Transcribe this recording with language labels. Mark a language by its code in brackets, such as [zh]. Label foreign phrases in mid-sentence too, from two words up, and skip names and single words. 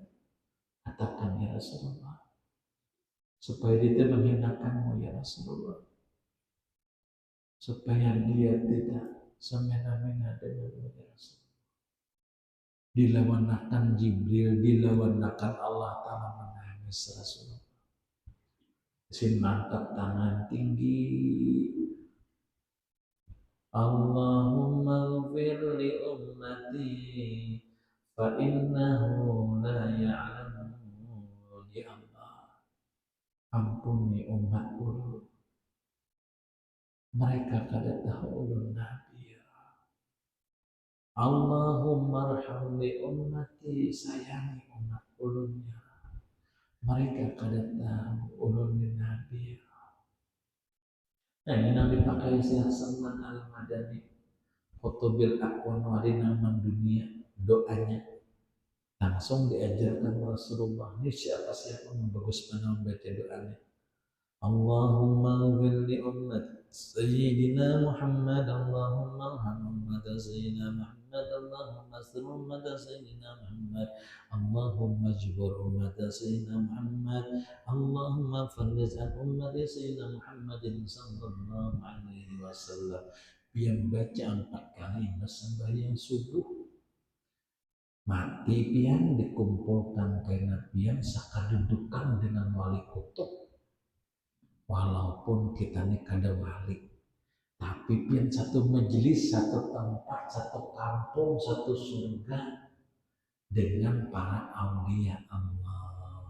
[bjn] Katakan [ar] يا رسول الله, [bjn] supaya dia menghinakanmu [ar] يا رسول الله, [bjn] supaya dia tidak semena-mena denganmu [ar] يا رسول الله. [bjn] Dilawanakan Jibril, dilawanakan Allah Ta'ala menangis Rasulullah. Sin mangkat tangan tinggi, [ar] اللهم اغفر لأمتي فإنه لا يعلمون. يا الله, [bjn] ampuni umatku, mereka kada tahu ulun nabi. [ar] اللهم ارحم لأمتي, [bjn] sayangi umat ulunnya, mereka kada tahu ulun nabi. Nah, ini yang dipakai Syekh Salman Al-Madani, Qutubil Aqwan Warina Dunia, doanya langsung diajarkan Rasulullah. Ini siapa yang bagus mana membaca doanya. [ar] اللهم اغفر لأمة سيدنا محمد اللهم ارحم أمة سيدنا محمد اللهم استر أمة سيدنا محمد اللهم اجبر أمة سيدنا محمد اللهم فرج عن أمة سيدنا محمد صلى الله عليه وسلم. [bjn] Yang baca 4 kali sembahyang subuh, mati pian dikumpulkan kena pian sakadudukan dengan wali kutub. Walaupun kita ini kada wali, tapi pian satu majelis, satu tempat, satu kampung, satu surga dengan para [ar] أولياء الله.